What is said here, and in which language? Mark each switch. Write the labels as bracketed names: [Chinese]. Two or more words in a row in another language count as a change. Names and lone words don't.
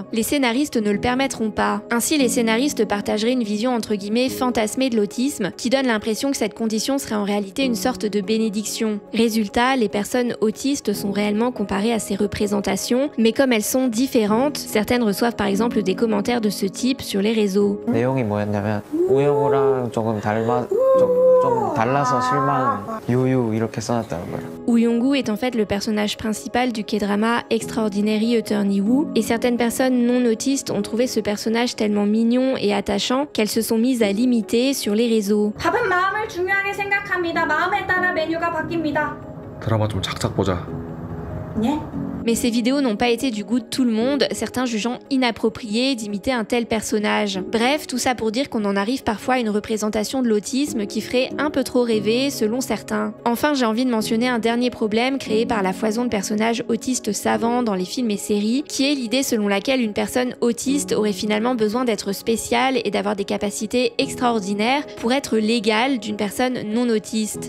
[French] Les scénaristes ne le permettront pas. Ainsi, les scénaristes partageraient une vision entre guillemets fantasmée de l'autisme qui donne l'impression que cette condition serait en réalité une sorte de bénédiction. Résultat, les personnes autistes sont réellement comparées à ces représentations, mais comme elles sont différentes, certaines reçoivent par exemple des commentaires de ce type sur les réseaux. [Korean] 내용이 뭐였냐면 우영우랑 조금 달라서 실망 유유 이렇게 써놨다는 거예요. [French] Woo est en fait le personnage principal du K-drama Extraordinary Attorney Woo, et certaines personnes non autistes ont trouvé ce personnage tellement mignon et attachant qu'elles se sont mises à l'imiter sur les réseaux. [Korean] 밥은 마음을 중요하게 생각합니다. 마음에 따라 메뉴가 바뀝니다. 드라마 좀 작작 보자. 네? [French] Mais ces vidéos n'ont pas été du goût de tout le monde, certains jugeant inapproprié d'imiter un tel personnage. Bref, tout ça pour dire qu'on en arrive parfois à une représentation de l'autisme qui ferait un peu trop rêver selon certains. Enfin, j'ai envie de mentionner un dernier problème créé par la foison de personnages autistes savants dans les films et séries, qui est l'idée selon laquelle une personne autiste aurait finalement besoin d'être spéciale et d'avoir des capacités extraordinaires pour être l'égale d'une personne non autiste.